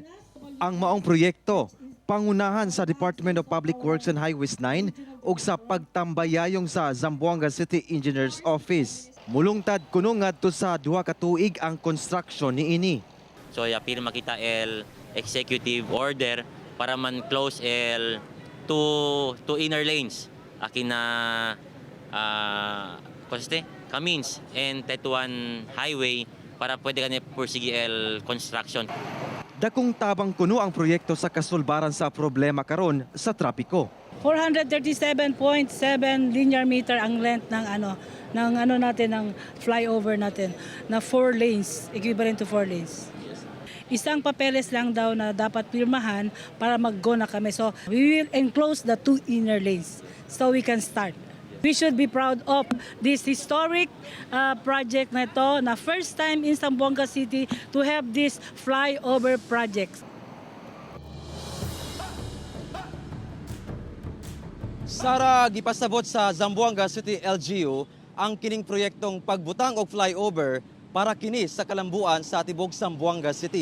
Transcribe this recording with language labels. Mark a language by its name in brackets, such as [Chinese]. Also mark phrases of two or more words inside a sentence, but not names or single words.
[Cebuano] Ang maong proyekto pangunahan sa Department of Public Works and Highways 9 ug sa pagtambayayong sa Zamboanga City Engineers Office. Mulungtad kuno ngadto sa 2 ka tuig ang construction niini. [Chavacano] So pirma kita el [English] executive order [Chavacano] para man close el two [English] inner lanes [Chavacano] akin na Camins and Tetuan Highway para pwede ka pursige el construction. [Cebuano] Dakong tabang kuno ang proyekto sa kasulbaran sa problema karon sa trapiko. [Filipino] 437.7 [English] linear meter [Filipino] ang length ng natin ng flyover natin na [English] 4 lanes, equivalent to 4 lanes. [Filipino] Isang papeles lang daw na dapat pirmahan para mag-go na kami. [English] So we will enclose the 2 inner lanes so we can start. We should be proud of this historic project [Filipino] na ito, na [English] first time in Zamboanga City to have this flyover project. [Cebuano] Sara, gipasabot sa Zamboanga City LGU ang kining proyektong pagbutang og flyover para kini sa kalambuan sa tibok Zamboanga City.